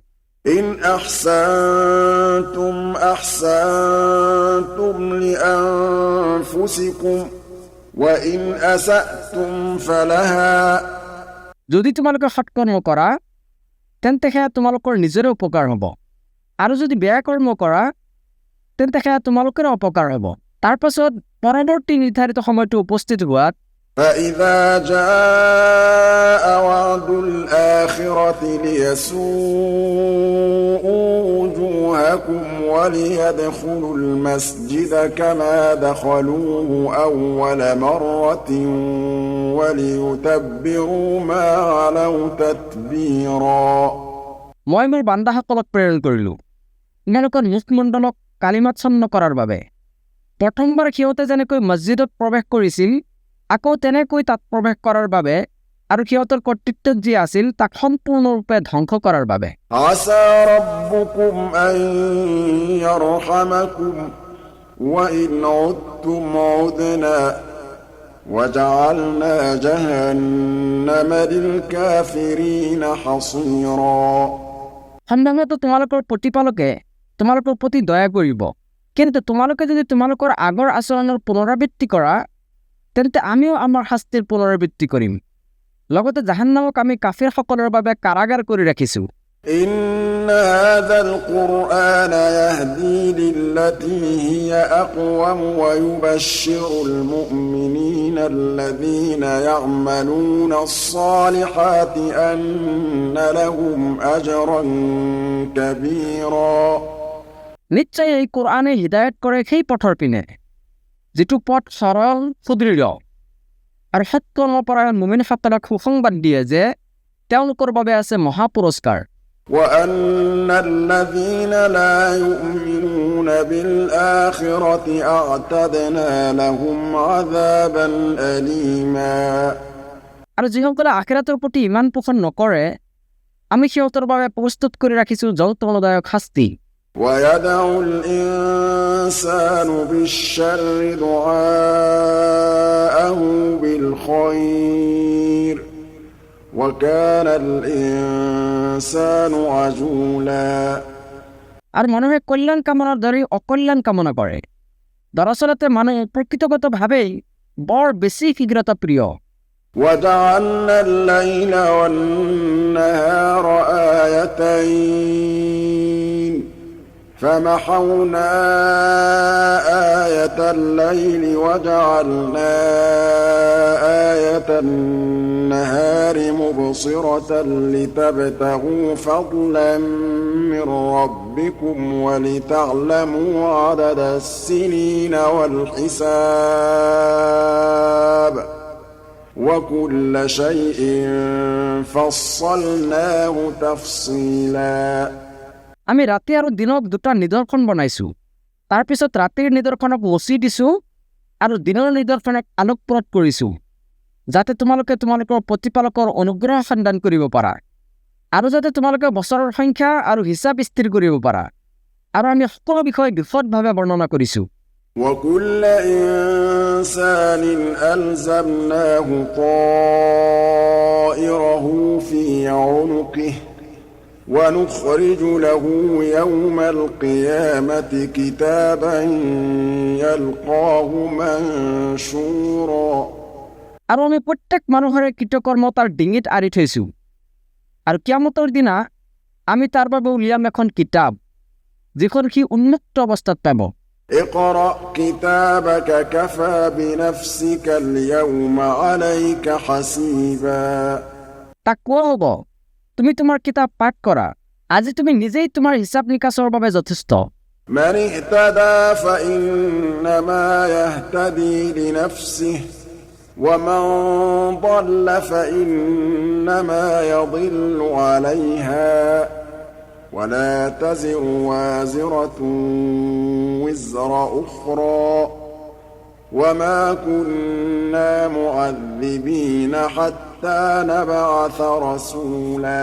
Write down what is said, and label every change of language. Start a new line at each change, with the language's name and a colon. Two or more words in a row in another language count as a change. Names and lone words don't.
Arabic: إن أحسنتم أحسنتم لأنفسكم وإن أسأتم فلها
Assamese: যদি তোমালোকে সৎকৰ্ম কৰা তেন্তে সেয়া তোমালোকৰ নিজৰে উপকাৰ হ'ব, আৰু যদি বেয়া কৰ্ম কৰা তেন্তে সেয়া তোমালোকৰে অপকাৰ হ'ব। তাৰ পাছত পৰৱৰ্তী নিৰ্ধাৰিত সময়টো উপস্থিত হোৱাত
Arabic: فإذا جاء وعد الآخرة ليسوءوا وجوهكم وليدخلوا المسجد كما دخلوه أول مرة وليتبروا ما علوا تتبيرا
Assamese: মই মোৰ বান্দাসকলক প্ৰেৰণ কৰিলোঁ তেওঁলোকৰ মুখমণ্ডলক কালিমাচ্ছন্ন কৰাৰ বাবে। প্ৰথমবাৰ সিহঁতে যেনেকৈ মছজিদত প্ৰৱেশ কৰিছিল, আকৌ তেনেকৈ তাত প্ৰৱেশ কৰাৰ বাবে, আৰু সিহঁতৰ কৰ্তৃত্বত যি আছিল তাক সম্পূৰ্ণৰূপে ধ্বংস কৰাৰ বাবে।
Arabic: عسى ربكم أن يرحمكم وإن عدتم عدنا وجعلنا جهنم للكافرين حصيرا
Assamese: সম্ভৱতঃ তোমালোকৰ প্ৰতিপালকে তোমালোকৰ প্ৰতি দয়া কৰিব, কিন্তু তোমালোকে যদি তোমালোকৰ আগৰ আচৰণৰ পুনৰাবৃত্তি কৰা তেন্তে আমিও আমাৰ শাস্তিৰ পুনৰাবৃত্তি কৰিম। লগতে জাহান্নামক আমি কাফিৰসকলৰ বাবে কাৰাগাৰ কৰি ৰাখিছোঁ।
Arabic: إن هذا القرآن يهدي للتي هي أقوم ويبشر المؤمنين الذين يعملون الصالحات أن لهم أجرا كبيرا
Assamese: নিশ্চয় এই কোরআনে হিদায়ত কৰে সেই পথৰ পিনে যিটো পথ সৰল সুদৃঢ় আৰু সৎকৰ্মপৰায়ণ মুমিনসকলক সুসংবাদ দিয়ে যে তেওঁলোকৰ বাবে আছে মহাপুৰস্কাৰ
Arabic: وأن الذين لا يؤمنون بالآخرة أعتدنا لهم عذابا أليما
Assamese: আৰু যিসকলে আখিৰাতৰ প্ৰতি ইমান পোষণ নকৰে আমি সিহঁতৰ বাবে প্ৰস্তুত কৰি ৰাখিছোঁ যন্ত্ৰণাদায়ক শাস্তি
Arabic: ويدعو الإنسان بالشر دعاءه بالخير وكان الإنسان عجولا
Assamese: আৰু মানুহে কল্যাণ কামনাৰ দৰে অকল্যাণ কামনা কৰে দৰাচলতে মানুহ প্ৰকৃতগতভাৱেই বৰ বেছি শীঘ্ৰতা প্ৰিয়
Arabic: وجعلنا الليل والنهار آيتين فمحونا آية الليل وجعلنا آية النهار مبصرة لتبتغوا فضلا من ربكم ولتعلموا عدد السنين والحساب وكل شيء فصلناه تفصيلا
Assamese: আমি ৰাতি আৰু দিনক দুটা নিদৰ্শন বনাইছোঁ তাৰপিছত ৰাতিৰ নিদৰ্শনক মচি দিছোঁ আৰু দিনৰ নিদৰ্শনক আলোকপ্ৰদ কৰিছোঁ যাতে তোমালোকে তোমালোকৰ প্ৰতিপালকৰ অনুগ্ৰহ সন্ধান কৰিব পাৰা আৰু যাতে তোমালোকে বছৰৰ সংখ্যা আৰু হিচাপ স্থিৰ কৰিব পাৰা আৰু আমি সকলো বিষয় বিশদভাৱে বৰ্ণনা কৰিছোঁ
Arabic: وكل إنسان ألزمناه طائره في عنقه ونخرج له يوم القيامة كتابا يلقاه منشورا
Assamese: আৰু আমি প্ৰত্যেক মানুহৰে কৃতকৰ্ম তাৰ ডিঙিত আঁৰি থৈছোঁ আৰু কিয়ামতৰ দিনা আমি তাৰ বাবে উলিয়াম এখন কিতাপ যিখন সি উন্মুক্ত অৱস্থাত পাব
Arabic: اقرأ كتابك كفى بنفسك اليوم عليك حسيبا
Assamese: তাক কোৱা হ'ব তুমি তোমাৰ কিতাপ পাঠ কৰা আজি তুমি নিজেই তোমাৰ হিচাপ নিকাচৰ বাবে যথেষ্ট
Arabic: من اهتدى فإنما يهتدي لنفسه ومن ضل فإنما يضل عليها ولا تزر وازرة وزر أخرى وما كنا معذبين حتى نبعث رسولا